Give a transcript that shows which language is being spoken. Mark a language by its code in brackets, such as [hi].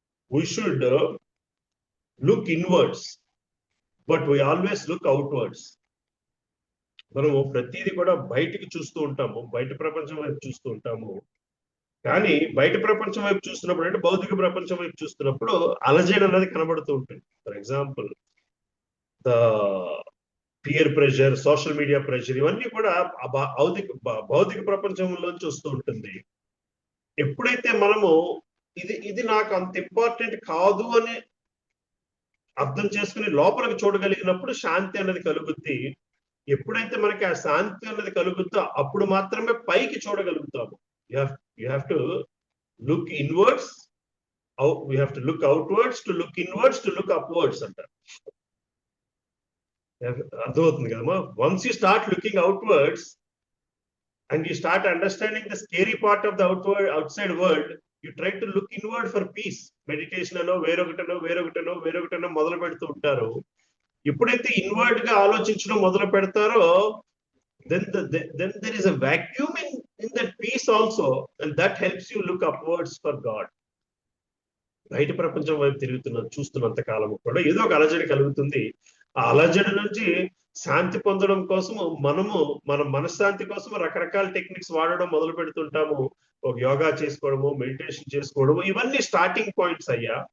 [en] We should look inwards, but we always look outwards. [te] మనము ప్రతిదీ కూడా బయటికి చూస్తూ ఉంటాము, బయట ప్రపంచం వైపు చూస్తూ ఉంటాము. కానీ బయట ప్రపంచం వైపు చూస్తున్నప్పుడు అంటే భౌతిక ప్రపంచం వైపు చూస్తున్నప్పుడు అలజడి అన్నది కనబడుతూ ఉంటుంది. For example the peer pressure, social media pressure, ఇవన్నీ కూడా భౌతిక ప్రపంచంలోంచి వస్తూ ఉంటుంది. ఎప్పుడైతే మనము ఇది నాకు అంత ఇంపార్టెంట్ కాదు అని అర్థం చేసుకుని లోపలికి చూడగలిగినప్పుడు శాంతి అనేది కలుగుద్ది. ఎప్పుడైతే మనకి ఆ శాంతి అనేది కలుగుద్దో అప్పుడు మాత్రమే పైకి చూడగలుగుతాము. [en] You have to look inwards, we have to look outwards, to look inwards, to look upwards అంటారు. [te] అర్థమవుతుంది కదమ్మా? [en] Once you start looking outwards and you start understanding the scary part of the outside world, you try to look inward for peace. [te] Meditation అనో వేరొకటనో మొదలు పెడుతూ ఉంటారు. ఎప్పుడైతే inward గా ఆలోచించడం మొదలు పెడతారో [en] then there is a vacuum in that peace also, and that helps you look upwards for God. [te] బయట ప్రపంచం వైపు చూస్తున్నంత కాలం కూడా ఏదో ఒక అలజడి కలుగుతుంది. ఆ అలజడి నుంచి శాంతి పొందడం కోసము మన మనశ్శాంతి కోసం రకరకాల టెక్నిక్స్ వాడడం మొదలు పెడుతుంటాము. ఒక యోగా చేసుకోవడము, మెడిటేషన్ చేసుకోవడము, ఇవన్నీ స్టార్టింగ్ పాయింట్స్ అయ్యా.